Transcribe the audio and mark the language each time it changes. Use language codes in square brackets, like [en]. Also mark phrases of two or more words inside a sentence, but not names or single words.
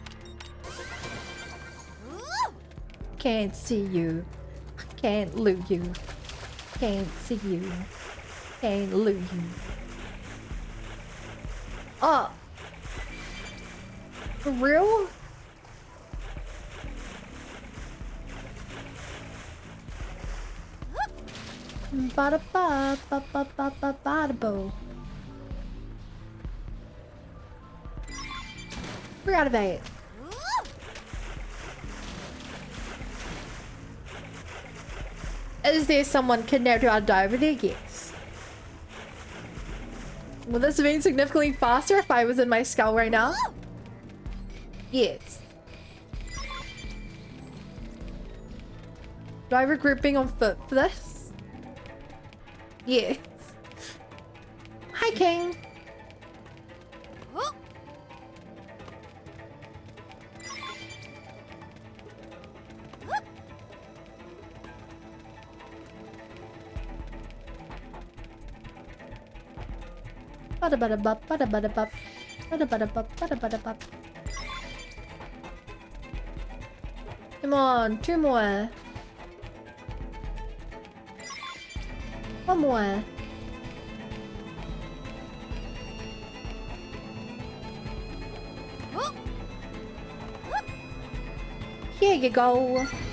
[en] Can't see you. Can't loot you. Can't see you. Can't loot you. Oh. For real? Bada ba ba ba ba ba bada bo. We're out of it. Is there someone kidnapped or died over there? Yes. Will this have been significantly faster if I was in my skull right now? Yes. Do I regret being on foot for this? Yes. Hi, King. Bada bada bop, bada bada bop, bada bada bop, bada bada bop. Come on, 2 more. 1 more. Here you go.